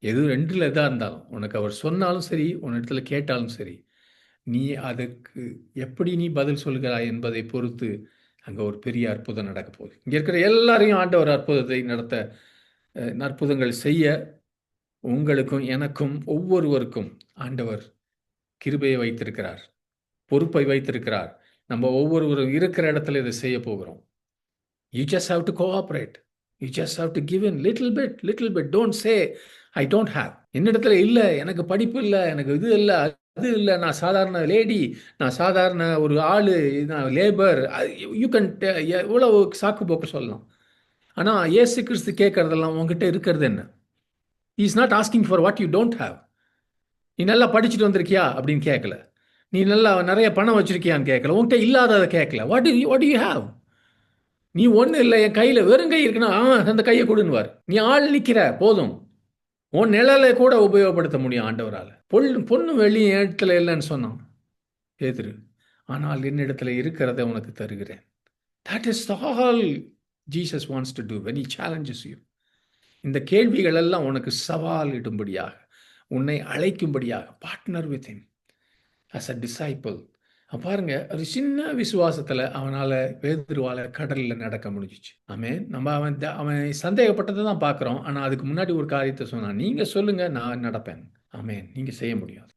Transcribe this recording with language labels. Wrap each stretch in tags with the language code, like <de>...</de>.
<ta>எது ரெண்டில் எதாக இருந்தாலும், உனக்கு அவர் சொன்னாலும் சரி, உன்னிடத்துல கேட்டாலும் சரி, நீ அதற்கு எப்படி நீ பதில் சொல்கிறாய் என்பதை பொறுத்து அங்கே ஒரு பெரிய அற்புதம் நடக்க போகுது. இங்கே இருக்கிற எல்லாரையும் ஆண்டவர் அற்புதத்தை நடத்த, அற்புதங்கள் செய்ய உங்களுக்கும் எனக்கும் ஒவ்வொருவருக்கும் ஆண்டவர் கிருபையை வைத்திருக்கிறார், பொறுப்பை வைத்திருக்கிறார். நம்ம ஒவ்வொருவரும் இருக்கிற இடத்துல இதை செய்ய போகிறோம்.</ta> <en>You just have to cooperate. You just have to give in little bit. Don't say, I don't have.</en> <ta>என்னிடத்துல இல்லை, எனக்கு படிப்பு இல்லை, எனக்கு இது இல்லை, அது இல்லை, நான் சாதாரண லேடி, நான் சாதாரண ஒரு ஆளு, நான் லேபர்.</ta> <en>you can</en> <ta>எவ்வளவு சாக்கு போக்கு சொல்லலாம். ஆனால் இயேசு கிறிஸ்து கேட்கறதெல்லாம் உங்ககிட்ட இருக்கிறது என்ன?</ta> <en>He is not asking for what you don't have.</en> <ta>நீ நல்லா படிச்சுட்டு வந்திருக்கியா அப்படின்னு கேட்கல. நீ நல்லா நிறைய பணம் வச்சிருக்கியான்னு கேட்கல. உங்ககிட்ட இல்லாததை கேட்கல.</ta> <en>What do you have?</en> <ta>நீ ஒன்றும் இல்லை, என் கையில் வெறும் கை இருக்குன்னா அந்த கையை கொடுன்னுவார். நீ ஆள் நிற்கிற போதும், உன் நிழலை கூட உபயோகப்படுத்த முடியும் ஆண்டவரால். பொண்ணு வெளியே இடத்துல இல்லைன்னு சொன்னான் பேதுரு, ஆனால் என்னிடத்துல இருக்கிறத உனக்கு தருகிறேன்.</ta> <en>That is all Jesus wants to do when he challenges you.</en> <ta>இந்த கேள்விகள் எல்லாம் உனக்கு சவால் இடும்படியாக, உன்னை அழைக்கும்படியாக,</ta> <en>Partner with him as a disciple.</en> <ta>பாருங்க, ஒரு சின்ன விசுவாசத்தில் அவனால் பேதுருவால் கடலில் நடக்க முடிஞ்சிச்சு. அவன் சந்தேகப்பட்டதை தான் பார்க்குறோம். ஆனால் அதுக்கு முன்னாடி ஒரு காரியத்தை சொன்னான், நீங்கள் சொல்லுங்க, நான் நடப்பேன். ஆமென். நீங்கள் செய்ய முடியாது.</ta>